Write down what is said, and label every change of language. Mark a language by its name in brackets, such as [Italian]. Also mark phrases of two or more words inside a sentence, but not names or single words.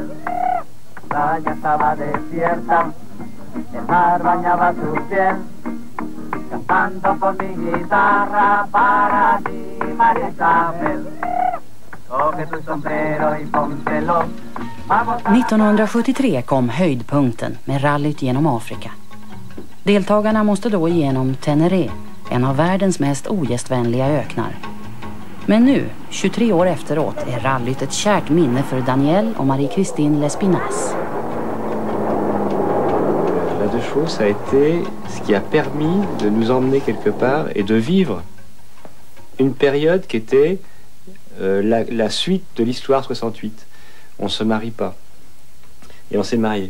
[Spanish] La playa estaba desierta, el mar bañaba su piel, cantando con mi guitarra para ti, María Isabel. Coge tu sombrero y póntelo. [Swedish] 1973 kom höjdpunkten med rallyt genom Afrika. Deltagarna måste då igenom Teneré, en av världens mest ogästvänliga öknar. Men nu, 23 år efteråt, är rallyt ett kärt minne för Daniel och Marie-Christine Lespinasse. [French] La deux chevaux, ça a été ce qui a permis de nous emmener quelque part et de vivre une période qui était la suite de l'histoire 68. On se marie pas. Et on s'est marié.